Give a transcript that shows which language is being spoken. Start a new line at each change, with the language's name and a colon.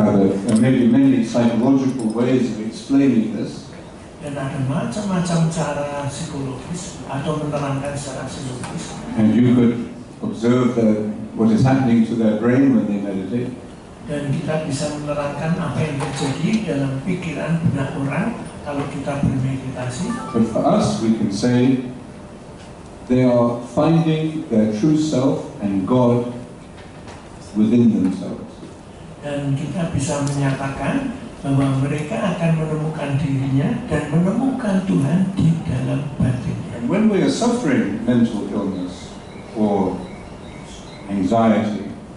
English: Now, there may be many psychological ways of explaining this.
Indonesian: Dan ada macam-macam cara psikologis atau menerangkan secara psikologis.
English: And you could observe what is happening to their brain when they meditate.
Indonesian: Dan kita bisa menerangkan apa yang terjadi dalam pikiran benak orang kalau kita bermeditasi.
English: But for us, we can say they are finding their true self and God within themselves.
Indonesian: Dan kita bisa menyatakan bahwa mereka akan menemukan dirinya dan menemukan Tuhan di dalam batinnya.
English: And when we are suffering mental illness or anxiety,